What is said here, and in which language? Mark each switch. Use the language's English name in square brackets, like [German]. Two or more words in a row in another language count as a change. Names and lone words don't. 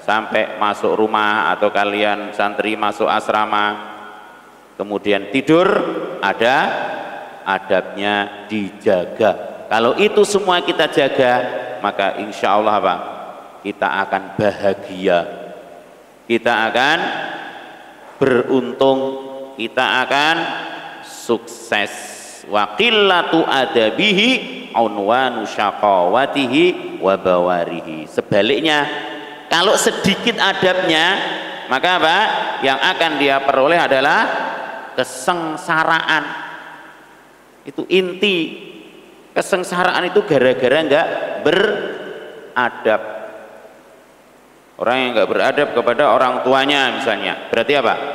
[Indonesian] Sampai masuk rumah atau kalian santri masuk asrama kemudian tidur, ada adabnya dijaga. Kalau itu semua kita jaga, maka [Arabic] إن شاء الله [Indonesian] apa? Kita akan bahagia, kita akan beruntung, kita akan sukses. [Arabic] وقلة أدبه عنوان شقاوته وبواره. [Indonesian] Sebaliknya, kalau sedikit adabnya, maka apa? Yang akan dia peroleh adalah kesengsaraan. Itu inti. Kesengsaraan itu gara-gara enggak beradab. Orang yang enggak beradab kepada orang tuanya misalnya, berarti apa?